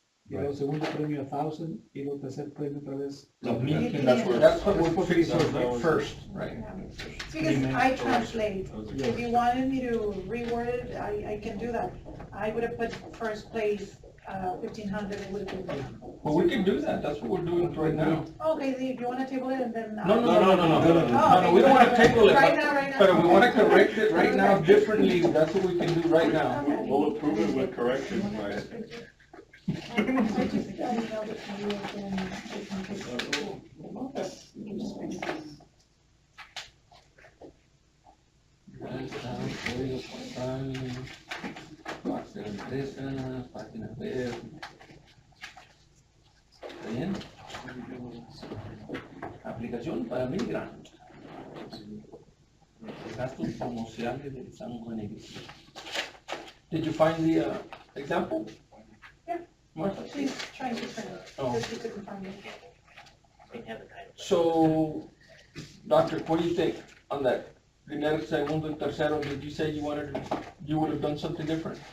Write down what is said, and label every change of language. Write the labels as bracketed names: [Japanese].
[Spanish] Y luego segundo premio 1000, y luego tercer premio otra vez. [English] That's what we're fixing first, right? Because I translate, if you wanted me to reword it, I can do that. I would have put first place, 1500, it would have been. Well, we can do that, that's what we're doing right now. Okay, so if you wanna table it and then. No, Oh, we don't wanna table it, Right now. but if we wanna correct it right now differently, that's what we can do right now. Okay. We'll approve it with corrections, right? I just emailed it to you again, just in case. You can just print it. [Spanish] Código postal, base de empresas, página web. ¿Está bien? Aplicación para migrante. Gastos promocionales del San Juan Egresio. [English] Did you find the example? Yeah. Martha? She's trying to print it, Oh. because she couldn't find it. So, Doctor, what do you think on that? [Spanish] Primer, segundo, y tercero, [English] did you say you would have done something different?